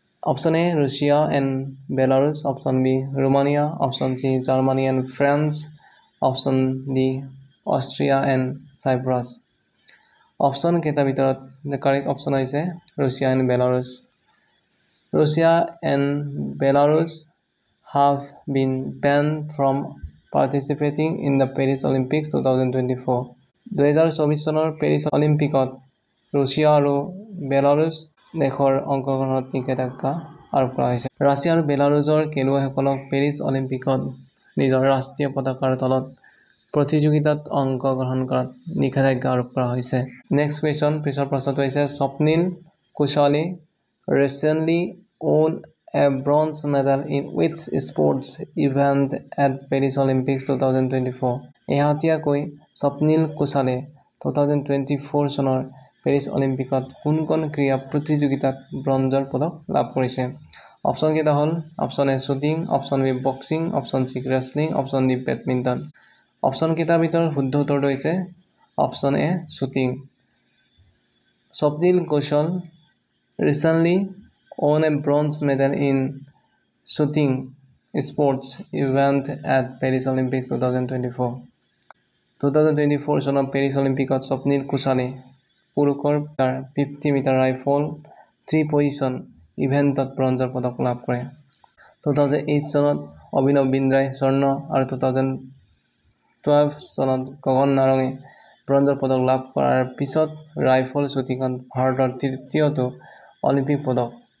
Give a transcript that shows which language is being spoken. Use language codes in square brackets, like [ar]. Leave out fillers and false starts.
[as] Option A Russia and Belarus, option B Romania, option C Germany and France, option D Austria and Cyprus. অপশ্যনকেইটাৰ ভিতৰত [en] correct option [as] হৈছে Russia and Belarus. [en] Russia and Belarus have been banned from participating in the Paris Olympics 2024. [as] 2024 চনৰ Paris অলিম্পিকত Russia আৰু Belarus দেশৰ অংশগ্ৰহণত নিষেধাজ্ঞা আৰোপ কৰা হৈছে। ৰাছিয়া আৰু বেলাৰুছৰ খেলুৱৈসকলক পেৰিছ অলিম্পিকত নিজৰ ৰাষ্ট্ৰীয় পতাকাৰ তলত প্ৰতিযোগিতাত অংশগ্ৰহণ কৰাত নিষেধাজ্ঞা আৰোপ কৰা হৈছে। [en] next question, [as] পিছৰ প্ৰশ্নটো হৈছে [en] স্বপ্নীল কুশালে recently won a bronze medal in which sports event at Paris Olympics 2024? [as] শেহতীয়াকৈ স্বপ্নীল কুশালে 2024 চনৰ পেৰিছ অলিম্পিকত কোনখন ক্ৰীড়া প্ৰতিযোগিতাত ব্ৰঞ্জৰ পদক লাভ কৰিছে? অপশ্যনকেইটা হ'ল option A shooting, option B boxing, option C wrestling, option D badminton. অপশ্যনকেইটাৰ ভিতৰত শুদ্ধ উত্তৰটো হৈছে option A shooting. [en] Swapnil Kusale recently won a bronze medal in shooting sports event at Paris Olympics 2024. [as] 2024 চনৰ পেৰিছ অলিম্পিকত স্বপ্নীল কুশালে পুৰুষৰ 50 মিটাৰ ৰাইফল 3 পজিশ্যন ইভেণ্টত ব্ৰঞ্জৰ পদক লাভ কৰে। 2008 চনত অভিনৱ বিন্দ্ৰাই স্বৰ্ণ আৰু 2012 চনত গগন নাৰঙে ব্ৰঞ্জৰ পদক লাভ কৰাৰ পিছত ৰাইফল শ্বুটিঙত ভাৰতৰ তৃতীয়টো অলিম্পিক পদক।